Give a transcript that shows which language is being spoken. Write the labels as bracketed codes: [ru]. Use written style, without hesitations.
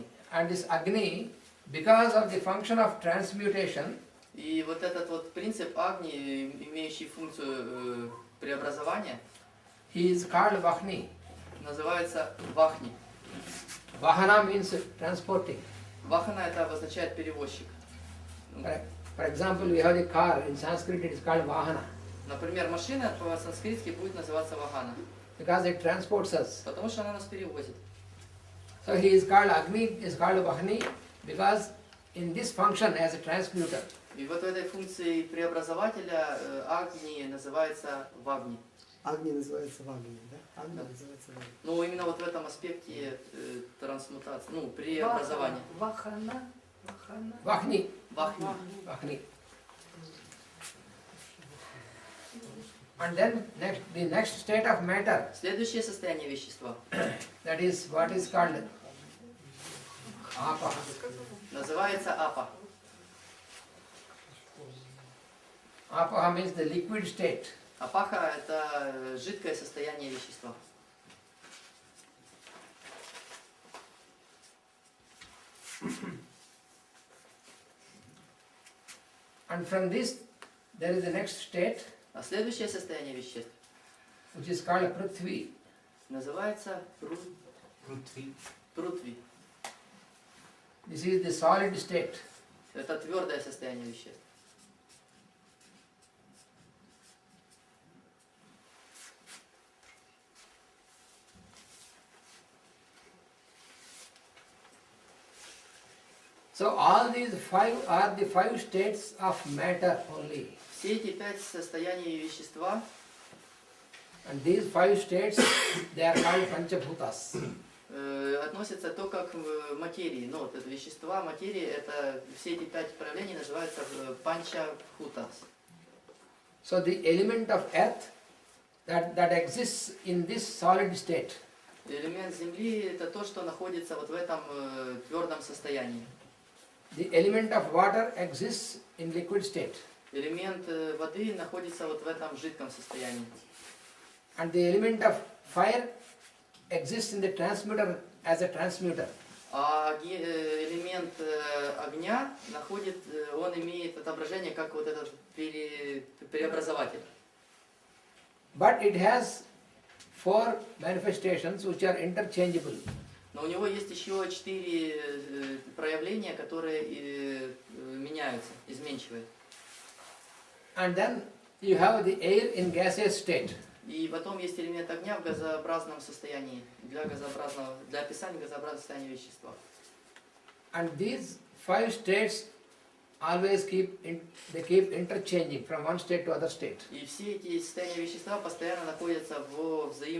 [en] And this Agni, because of the function of transmutation, [ru] И вот этот вот принцип Агни, имеющий функцию преобразования, [en] he is called Vahni. [ru] называется Вахни. [en] Vahana means transporting. [ru] Вахана это обозначает перевозчик. [en] For example, we have the car, in Sanskrit it is called Vahana, [ru] Например, машина по-санскритски будет называться Вахана, [en] because it transports us. [ru] потому что она нас перевозит. [en] So he is called Agni, is called Vahni, because in this function as a transmuter, [ru] И вот в этой функции преобразователя Агни называется Вагни. Агни называется Вагни, да? Агни Да. называется Вагни. Ну, именно вот в этом аспекте трансмутации, ну, преобразования. Вахана. [en] Vahni, [ru] Вахни. [en] Vahni. And then the next state of matter, [ru] Следующее состояние вещества [en] that is what is called Apa. [ru] называется Апа. [en] Apa means the liquid state. [ru] Апаха это жидкое состояние вещества. [en] And from this, there is the next state, [ru] А следующее состояние веществ [en] which is called Prithvi. [ru] называется Прутви. [en] This is the solid state. [ru] Это твердое состояние веществ. [en] So all these 5 are the 5 states of matter only. [ru] Все эти 5 состояний вещества, [en] And these 5 states, they are called Panchabhutas. [ru] относятся только к материи. Ну, вот это вещества, материи, это все эти 5 проявлений называются панчабхутас. [en] So the element of earth that exists in this solid state, [ru] Элемент Земли это то, что находится вот в этом твердом состоянии. [en] the element of water exists in liquid state. [ru] элемент воды находится вот в этом жидком состоянии. [en] And the element of fire exists in the transmitter as a transmuter. [ru] А элемент огня он имеет отображение как вот этот преобразователь. [en] But it has 4 manifestations which are interchangeable. [ru] Но у него есть еще 4 проявления, которые меняются, изменчивые. [en] And then you have the air in gaseous state. [ru] И потом есть элемент огня в газообразном состоянии, для описания газообразного состояния вещества. [en] And these 5 states always keep interchanging from one state to other state. [ru] И все эти состояния вещества постоянно находятся в